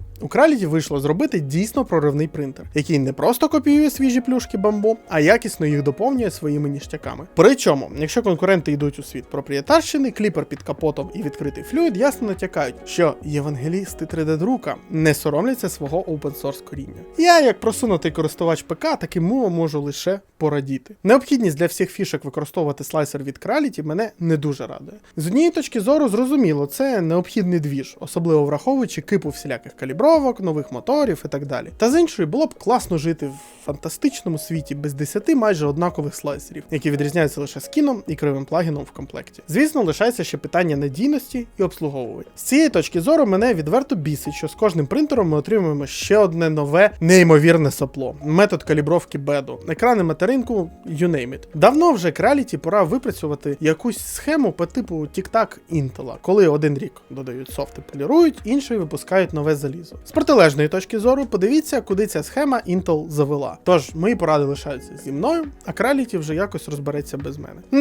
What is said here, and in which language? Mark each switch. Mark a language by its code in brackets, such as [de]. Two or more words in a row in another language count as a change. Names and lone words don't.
[uk] У Creality вийшло зробити дійсно проривний принтер, який не просто копіює свіжі плюшки Bambu, а якісно їх доповнює своїми ніштяками. Причому, якщо конкуренти йдуть у світ проприєтарщини, кліпер під капотом і відкритий флюїд ясно натякають, що євангелісти 3D-друка не соромляться свого open-source коріння. Я, як просунутий користувач ПК, таким мовом можу лише порадіти. Необхідність для всіх фішок використовувати слайсер від Creality мене не дуже радує. З однієї точки зору, зрозуміло, це необхідний двіж, особливо враховуючи кипу всіляких калібровок, нових моторів і так далі. Та з іншої, було б класно жити в фантастичному світі без 10 майже однакових слайсерів, які відрізняються лише скіном і кривим плагіном в комплекті. Звісно, лишається ще питання надійності і обслуговування. З цієї точки зору мене відверто бісить, що з кожним принтером ми отримуємо ще одне нове, неймовірне сопло. Метод калібровки беду, екрани материнку, [en] you name it. [uk] Давно вже Creality пора виправити випрацювати якусь схему по типу тік-так Intel, коли один рік додають софти, полірують, інший випускають нове залізо. З протилежної точки зору подивіться, куди ця схема Intel завела. Тож, мої поради лишаються зі мною, а Creality вже якось розбереться без мене.